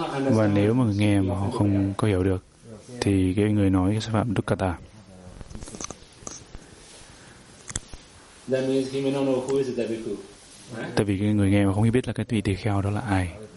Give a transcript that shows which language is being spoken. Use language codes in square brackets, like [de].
[vi] Và nếu mà người nghe mà họ không có hiểu được, thì cái người nói sẽ phạm Dukkata. [en] That means he may not know who is the bhikkhu. [vi] Tại vì cái người nghe mà không biết là cái vị tỳ kheo đó là ai.